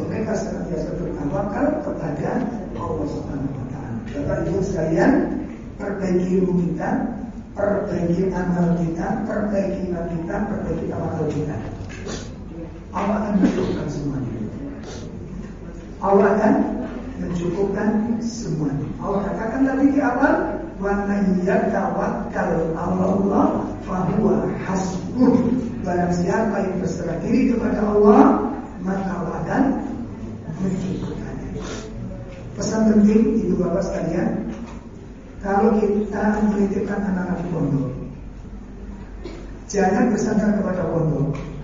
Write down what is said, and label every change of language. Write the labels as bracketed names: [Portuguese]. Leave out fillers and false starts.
[Indonesian] Mereka senantiasa bertawakal kepada Allah Subhanahu wa ta'ala. Bapak ibu sekalian, perbaiki ilmu kita, perbaiki amal kita, perbaiki iman kita, perbaiki tawakal kita. Allah akan mencukupkan semuanya. Allah akan mencukupkan semuanya. Allah katakan tadi di awal, [Arabic] وَمَنْ يَتَوَكَّلْ عَلَى اللَّهِ فَهُوَ حَسْبُهُ. [Indonesian] Barang siapa yang berserah diri kepada Allah, maka Allah akan mencukupkannya. Pesan penting, ibu bapak sekalian, kalau kita menitipkan anak-anak di pondok, jangan bersandar kepada pondok.